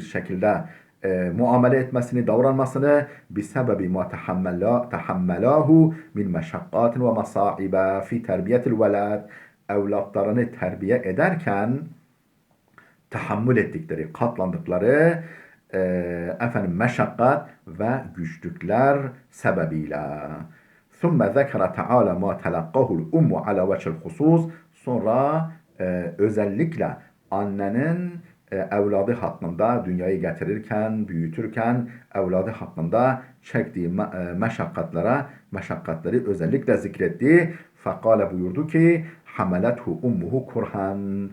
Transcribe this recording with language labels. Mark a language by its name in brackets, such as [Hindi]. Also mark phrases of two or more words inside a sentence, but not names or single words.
[Turkish] şekilde muamele etmesini, davranmasını [Arabic] بسبب ما تحمله من مشقات ومصائب في تربية الولد, [Turkish] evlatlarını terbiye ederken tahammül ettikleri, katlandıkları meşakkat ve güçlükler sebebiyle. [Arabic] ثُمَّ ذَكَرَ تَعَالَى مَا تَلَقَّهُ الْاُمُّ عَلَى وَجْهِ الْخُصُوصِ. [Turkish] Sonra özellikle annenin evladı hakkında, dünyayı getirirken, büyütürken evladı hakkında çektiği meşakkatleri özellikle zikretti. Fekale buyurdu ki [Arabic] حملته أمه كرها.